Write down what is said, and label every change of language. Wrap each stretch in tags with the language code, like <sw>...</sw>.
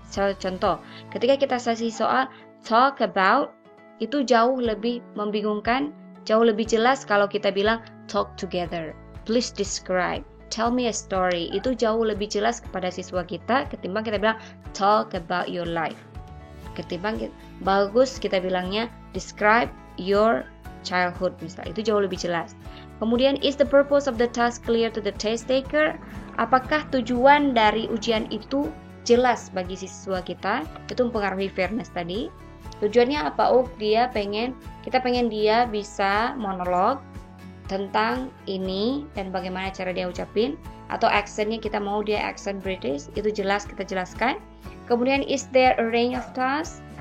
<id>Contoh, ketika kita kasih soal</id> <en>talk about,</en> <id>itu jauh lebih membingungkan, jauh lebih jelas kalau kita bilang</id> <en>talk together, please describe, tell me a story.</en> <id>Itu jauh lebih jelas kepada siswa kita ketimbang kita bilang</id> <en>talk about your life.</en> <id>Ketimbang bagus kita bilangnya</id> <en>describe your childhood</en> <id>misalnya, itu jauh lebih jelas. Kemudian,</id> <en>is the purpose of the task clear to the test taker?</en> <id>Apakah tujuan dari ujian itu jelas bagi siswa kita? Itu mempengaruhi fairness tadi. Tujuannya apa? Oh, kita pengen dia bisa monolog tentang ini dan bagaimana cara dia ucapin, atau accentnya kita mau dia accent British, itu jelas kita jelaskan. Kemudian,</id> <en>is there a range of tasks?</en>